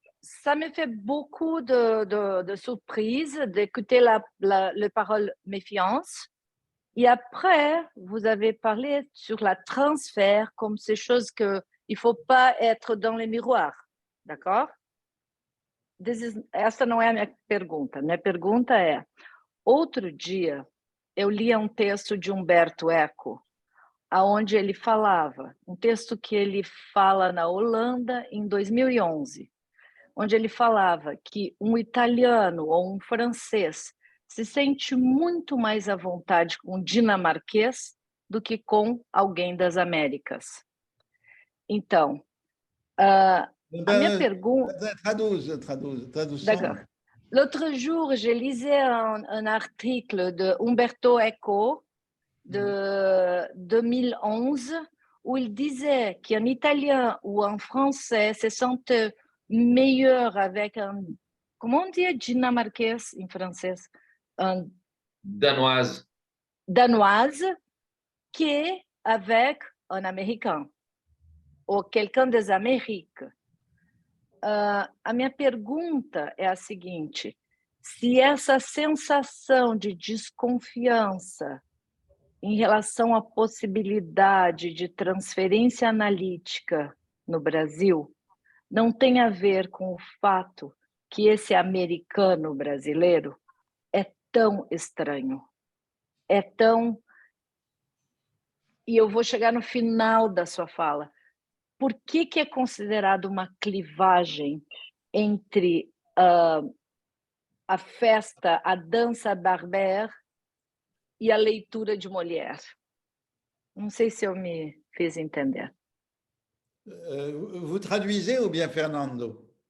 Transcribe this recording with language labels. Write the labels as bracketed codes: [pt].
[fr] Ça me fait beaucoup de surprise d'écouter la parole méfiance. Et après, vous avez parlé sur la transfert comme ces choses qu'il ne faut pas être dans les miroirs. D'accord? [pt] Essa não é a minha pergunta. Minha pergunta é, outro dia, eu lia um texto de Umberto Eco, aonde ele falava, um texto que ele fala na Holanda em 2011, onde ele falava que um italiano ou um francês se sente muito mais à vontade com um dinamarquês do que com alguém das Américas. Então, a minha pergunta... Tradução. [fr] D'accord. L'autre jour, je lisais un article de Umberto Eco de 2011 où il disait qu'un Italien ou un Français se sente meilleur avec un... Comment on dit dinamarquais en français? Un Danoise. Danoise qu'avec un Américain ou quelqu'un des Amériques. [pt] A minha pergunta é a seguinte: se essa sensação de desconfiança em relação à possibilidade de transferência analítica no Brasil não tem a ver com o fato que esse americano brasileiro é tão estranho, é tão... E eu vou chegar no final da sua fala. Por que é considerado uma clivagem entre a festa, a dança Barber e a leitura de Molière? Não sei se eu me fiz entender. [fr] Vous traduisez ou bien Fernando?